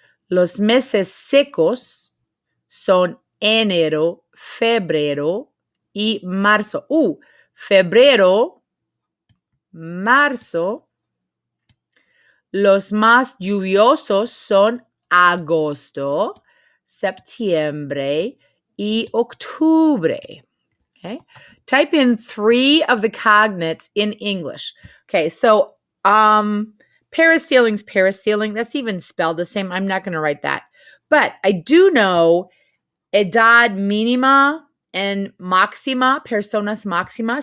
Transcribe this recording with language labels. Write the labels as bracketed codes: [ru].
[es] Los meses secos son enero, febrero y marzo. Febrero, marzo. Los más lluviosos son agosto, septiembre y octubre. [en] Okay. Type in 3 of the cognates in English. Okay, so parasailing's parasailing. That's even spelled the same. I'm not going to write that. But I do know [es] edad mínima [en] and máxima, [es] personas máxima.